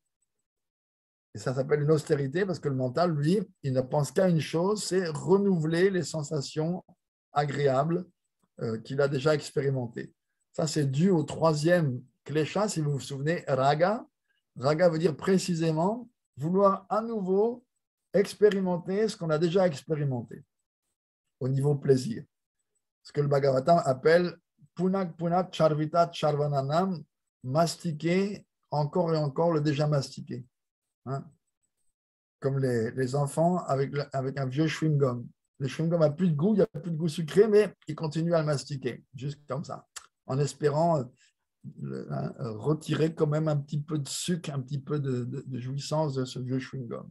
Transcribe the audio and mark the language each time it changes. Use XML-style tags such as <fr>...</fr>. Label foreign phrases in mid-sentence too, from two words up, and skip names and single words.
<fr>Et ça s'appelle une austérité parce que le mental, lui, il ne pense qu'à une chose, c'est renouveler les sensations agréables qu'il a déjà expérimentées. Ça, c'est dû au 3e klesha, si vous vous souvenez, raga. Raga veut dire précisément vouloir à nouveau expérimenter ce qu'on a déjà expérimenté au niveau plaisir. Ce que le Bhagavatam appelle</fr> <sa>punak punak charvita charvananam,</sa> <fr>mastiquer encore et encore le déjà mastiqué. Hein? Comme les enfants avec un vieux chewing-gum. Le chewing-gum n'a plus de goût, il n'y a plus de goût sucré, mais ils continuent à le mastiquer, juste comme ça, en espérant retirer quand même un petit peu de sucre, un petit peu de jouissance de ce vieux chewing-gum.</fr>